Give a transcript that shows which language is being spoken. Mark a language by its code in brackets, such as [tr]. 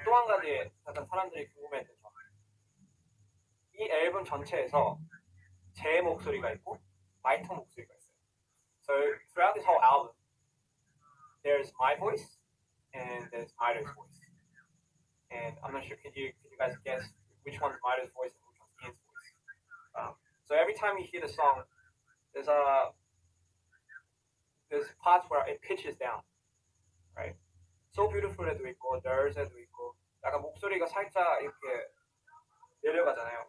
[ko] 가지 약간 사람들이 궁금해했던 점. 이 앨범 전체에서 제 목소리가 있고 마이토 목소리가 있어요. [en] So throughout this whole album, there's my voice and there's Mito's voice. And I'm not sure. Could you guys guess which one's Mito's voice and which one's Ian's voice? So every time you hear the song, there's parts where it pitches down, right? [ko] So Beautiful에도 있고, There's에도 있고, 약간 목소리가 살짝 이렇게 내려가잖아요.